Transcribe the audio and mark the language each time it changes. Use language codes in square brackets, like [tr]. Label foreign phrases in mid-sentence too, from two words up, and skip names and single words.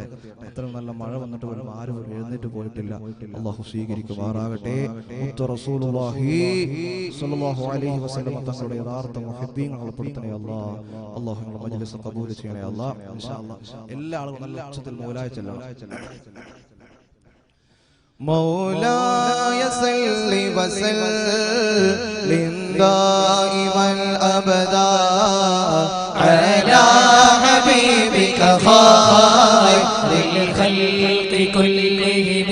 [ml] അത്രയും നല്ല മഴ വന്നിട്ട് പോലും ആരും എഴുന്നേറ്റ് പോയിട്ടില്ല. അല്ലാഹു സ്വീകരിക്കുമാറാകട്ടെ. മുത്ത് [ar] رسول الله صلى الله عليه وسلم [ml] തങ്ങളുടെ യഥാർത്ഥ മുഹിബ്ബീങ്ങൾ ഉൾപ്പെടുത്തണേ അല്ലാഹ്. അല്ലാഹു നമ്മുടെ മജ്ലിസ് ഖബൂൽ ചെയ്യണേ അല്ലാഹ്. [ar] إن شاء الله [ml] എല്ലാ ആളുകളും നല്ല ഉച്ചത്തിൽ മൗലായ ചൊല്ലണം. [ar] مولاي صل وسلم دائما أبدا على حبيبك خير الخلق كلهم